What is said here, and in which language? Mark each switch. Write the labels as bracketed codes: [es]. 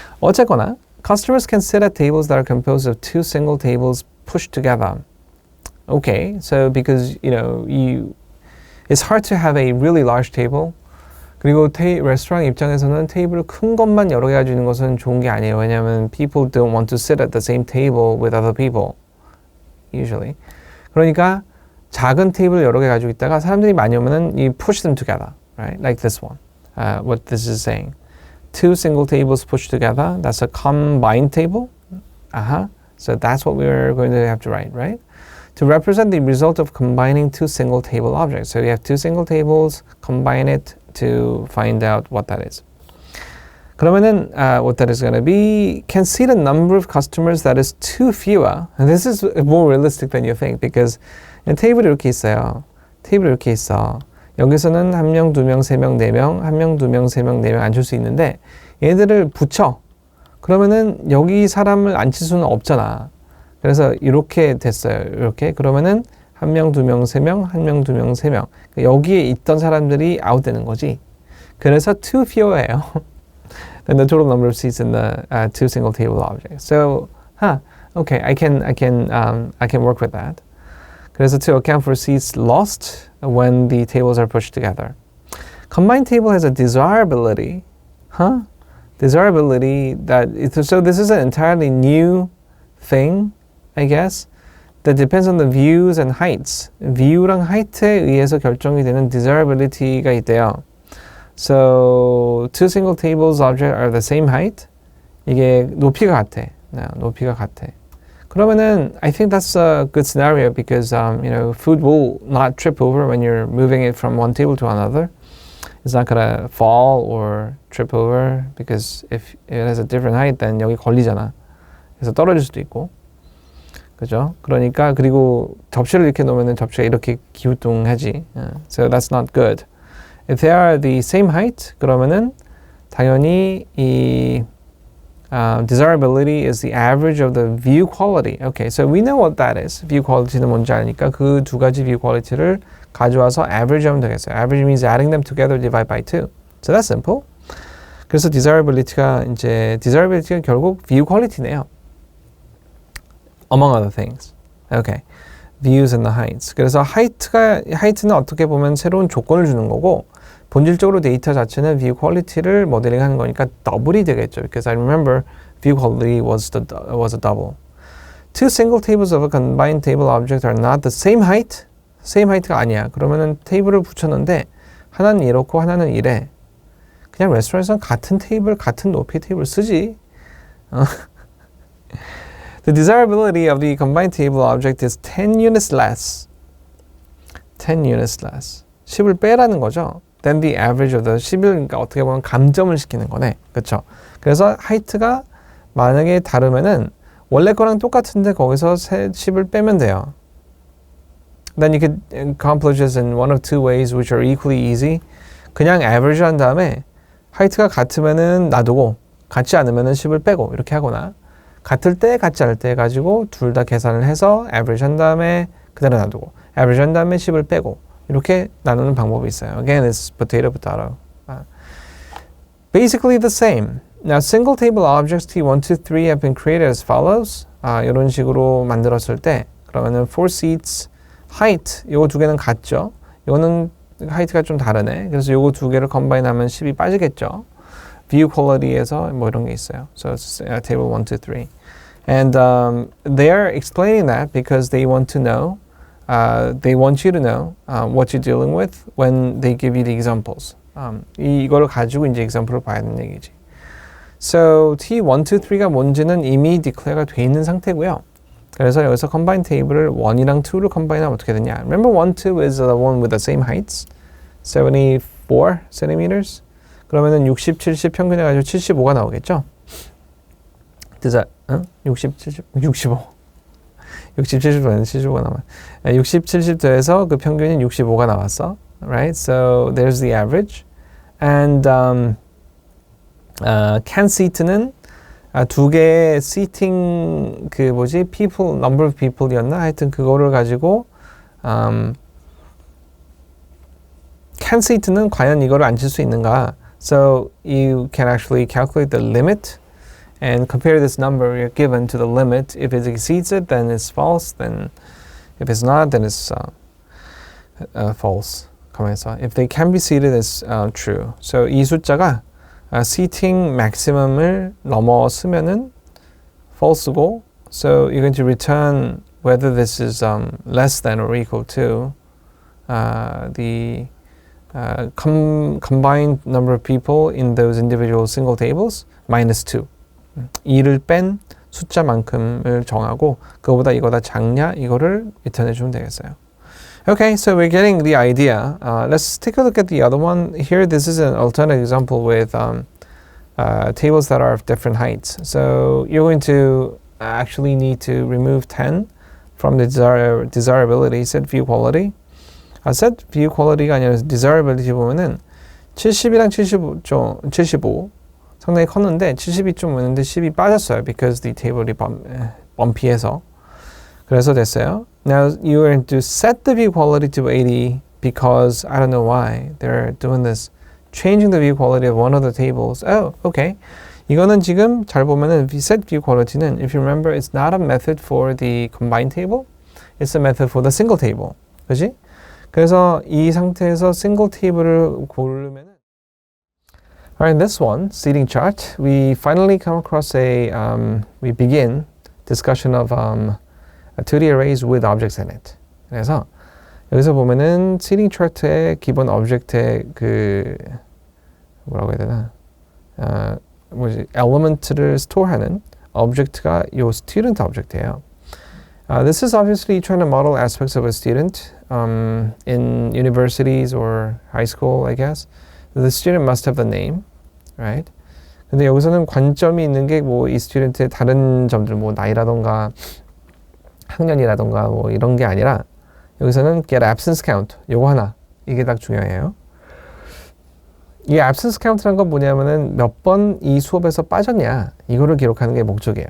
[ko] 어쨌거나 [en] customers can sit at tables that are composed of two single tables pushed together. Okay, so because it's hard to have a really large table. [ko] 그리고 레스토랑 입장에서는 테이블 큰 것만 여러 개 가지고 있는 것은 좋은 게 아니에요. 왜냐하면 [en] people don't want to sit at the same table with other people. Usually. [ko] 그러니까 작은 테이블 여러 개 가지고 있다가 사람들이 많이 오면은 [en] you push them together, right? Like this one. What this is saying. Two single tables pushed together. That's a combined table. So that's what we're going to have to write, right? To represent the result of combining two single table objects. So we have two single tables, combine it to find out what that is. [ko] 그러면은 [en] what that is going to be, can see the number of customers that is two fewer. And this is more realistic than you think because [ko] 테이블이 이렇게 있어요. 테이블이 이렇게 있어. 여기서는 한 명, 두 명, 세 명, 네 명, 한 명, 두 명, 세 명, 네 명 앉을 수 있는데 얘들을 붙여. 그러면은 여기 사람을 앉힐 수는 없잖아. 그래서 이렇게 됐어요. 이렇게. 그러면은 한 명, 두 명, 세 명, 한 명, 두 명, 세 명. 여기에 있던 사람들이 아웃되는 거지. 그래서 [en] two fewer [ko] 예요. [en] Then the total number of seats in the two single table objects. So, okay, I can work with that. [ko] 그래서 [en] to account for seats lost when the tables are pushed together. Combined table has a desirability. Desirability so this is an entirely new thing, I guess, that depends on the views and heights. [ko] view랑 height에 의해서 결정이 되는 desirability가 있대요. [en] So two single tables object are the same height. [ko] 이게 높이가 같아. 높이가 같아. 그러면은 [en] I think that's a good scenario because food will not trip over when you're moving it from one table to another. It's not gonna fall or trip over because if it has a different height, then [ko] 여기 걸리잖아. 그래서 떨어질 수도 있고, 그죠? 그러니까 그리고 접시를 이렇게 놓으면은 접시가 이렇게 기우뚱하지. [en] So that's not good. If they are the same height, [ko] 그러면은 당연히 이 [en] desirability is the average of the view quality. Okay, so we know what that is. [ko] view quality는 뭔지 아니까 그 두 가지 view quality를 가져와서 average 하면 되겠어요. [en] average means adding them together divide by 2. So that's simple. [ko] 그래서 desirability가 결국 view quality네요. [en] Among other things. Okay. views and the heights. [ko] 그래서 height는 어떻게 보면 새로운 조건을 주는 거고 본질적으로 데이터 자체는 view quality를 모델링하는 거니까 더블이 되겠죠. [en] Because I remember view quality was a double. Two single tables of a combined table object are not the same height. [ko] same height가 아니야. 그러면은 테이블을 붙였는데 하나는 이렇고 하나는 이래. 그냥 레스토랑에서는 같은 테이블, 같은 높이의 테이블 쓰지. [en] The desirability of the combined table object is 10 units less. 10 units less. [ko] 10을 빼라는 거죠. [en] Then the average of the [ko] 10을 그러니까 어떻게 보면 감점을 시키는 거네. 그렇죠? 그래서 하이트가 만약에 다르면은 원래 거랑 똑같은데 거기서 10을 빼면 돼요. [en] Then you could accomplish this in one of two ways which are equally easy. [ko] 그냥 average 한 다음에 하이트가 같으면은 놔두고 같지 않으면은 10을 빼고 이렇게 하거나 같을 때 같지 않을 때 가지고 둘 다 계산을 해서 average 한 다음에 그대로 놔두고 average 한 다음에 10을 빼고 이렇게 나누는 방법이 있어요. [en] Again, it's potato. Basically the same. Now, single table objects T1, 2, 3 have been created as follows. [ko] 이런 식으로 만들었을 때 그러면은 four seats height 요거 두 개는 같죠. 요거는 하이트가 좀 다르네. 그래서 요거 두 개를 컴바인하면 10이 빠지겠죠. view quality에서 뭐 이런 게 있어요. [en] So it's table 1, 2, 3. And they're explaining that because they want to know, they want you to know what you're dealing with when they give you the examples. [ko] 이거를 가지고 이제 example을 봐야 되는 얘기지. So T1, 2, 3가 뭔지는 이미 declare가 돼 있는 상태고요. 그래서 여기서 combine table을 1이랑 2를 combine 하면 어떻게 되냐. [en] Remember 1, 2 is the one with the same heights? 74 centimeters? [ko] 그러면은 60, 70 평균해가지고 75가 나오겠죠? [en] Does that, [ko] 60, 70, 65. 60, 70도에는 75가 나와. 60, 70도에서 그 평균이 65가 나왔어. Right? [en] So there's the average. And can seat는 [ko] 두 개의 seating 그 뭐지? [en] people, number of people이었나? [ko] 하여튼 그거를 가지고 can seat는 과연 이거를 앉힐 수 있는가? [en] So you can actually calculate the limit and compare this number you're given to the limit. If it exceeds it, then it's false. Then if it's not, then it's false. [ko] 가만히 있어. [en] If they can be seated, it's true. [ko] So 이 숫자가 seating maximum을 넘어서면은 false고. [en] So you're going to return whether this is less than or equal to the combined number of people in those individual single tables minus 2. [ko] 2를 뺀 숫자만큼을 정하고 그거보다 이거보다 작냐 이거를 리턴해 주면 되겠어요. [en] Okay, so we're getting the idea. Let's take a look at the other one. Here, this is an alternate example with tables that are of different heights. So you're going to actually need to remove 10 from the desirability, set view quality. [ko] set view quality가 아니라 desirability 보면은 70이랑 75 상당히 컸는데 70이 좀 오는데 10이 빠졌어요. [en] Because the table이 bumpy해서. [ko] 그래서 됐어요. [en] Now you are to set the view quality to 80 because I don't know why they're doing this. Changing the view quality of one of the tables. Oh, okay. [ko] 이거는 지금 잘 보면은 [en] set view quality는 if you remember it's not a method for the combined table. It's a method for the single table. [ko] 그렇지? 그래서 이 상태에서 single table을 고르면은 [en] Alright, this one, seating chart, we finally come across we begin discussion of a 2D arrays with objects in it. [ko] 그래서 여기서 보면은 seating chart의 기본 object의 그 뭐라고 해야 되나? element를 store하는 object가 요 student object예요. [en] This is obviously trying to model aspects of a student in universities or high school, I guess. The student must have the name, right? [ko] 근데 여기서는 관점이 있는 게 뭐 이 스튜던트의 다른 점들, 뭐 나이라던가 학년이라던가 뭐 이런 게 아니라 여기서는 get absence count 요거 하나 이게 딱 중요해요. 이 absence count라는 건 뭐냐면은 몇 번 이 수업에서 빠졌냐 이거를 기록하는 게 목적이에요.